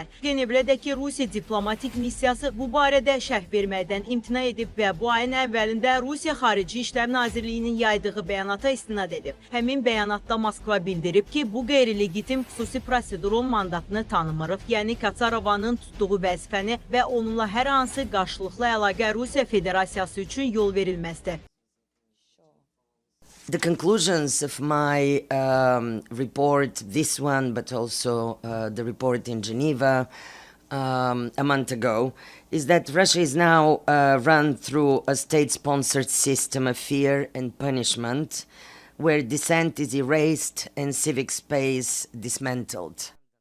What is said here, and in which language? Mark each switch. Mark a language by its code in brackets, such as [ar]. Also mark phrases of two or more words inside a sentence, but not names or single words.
[az] Cenevrədəki Rusiya diplomatik missiyası bu barədə şərh verməkdən imtina edib və bu ayın əvvəlində Rusiya Xarici İşlər Nazirliyinin yaydığı bəyanata istinad edib. Həmin bəyanatda Moskva bildirib ki, bu qeyri-legitim xüsusi prosedurun mandatını tanımırıq, yəni Kasarovanın tutduğu vəzifəni və onunla hər hansı qarşılıqlı əlaqə Rusiya Federasiyası üçün yol verilməzdir. [en] The conclusions of my report, this one, but also the report in Geneva a month ago, is that Russia is now run through a state-sponsored system of fear and punishment, where dissent is erased and civic space dismantled.